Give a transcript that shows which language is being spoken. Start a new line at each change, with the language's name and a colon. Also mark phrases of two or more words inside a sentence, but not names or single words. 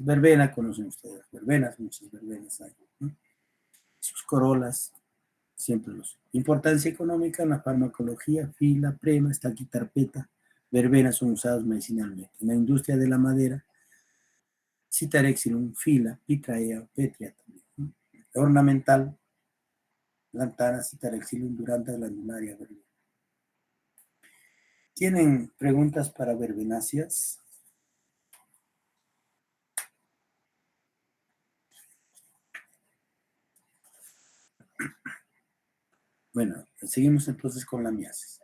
Spanish: Verbena, conocen ustedes, verbenas, muchas verbenas hay, ¿no? Sus corolas, siempre los. Importancia económica en la farmacología, fila, prema, estaquitarpeta, verbenas son usadas medicinalmente. En la industria de la madera, Citarexilum, fila, pitraea, petria también, ¿no? Ornamental, lantana, Citarexilum, duranta, glandularia, verbena. ¿Tienen preguntas para verbenáceas? Bueno, seguimos entonces con la miasis.